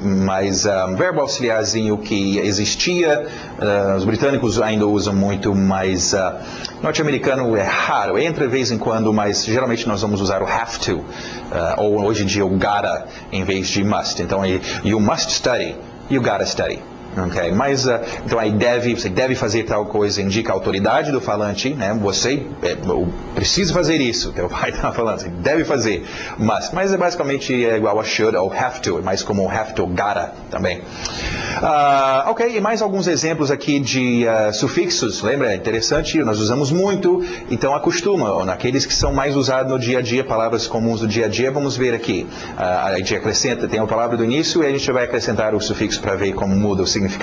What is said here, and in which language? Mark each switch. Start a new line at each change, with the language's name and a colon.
Portuguese: Mas verbo auxiliarzinho que existia, os britânicos ainda usam muito, mas norte-americano é raro. Entra de vez em quando, mas geralmente nós vamos usar o have to, ou hoje em dia o gotta em vez de must.
English: Então, you must study, you gotta study. Okay.
Portuguese: Mas, então aí você deve fazer tal coisa, indica a autoridade do falante, né? Você precisa fazer isso, teu pai está falando, você deve fazer, mas basicamente é igual a should ou have to, é mais como have to, gotta também. Ok, e mais alguns exemplos aqui de sufixos, lembra? É interessante, nós usamos muito, então acostuma, naqueles que são mais usados no dia a dia, palavras comuns do dia a dia, vamos ver aqui, a gente acrescenta, tem a palavra do início e a gente vai acrescentar o sufixo para ver como muda o significado.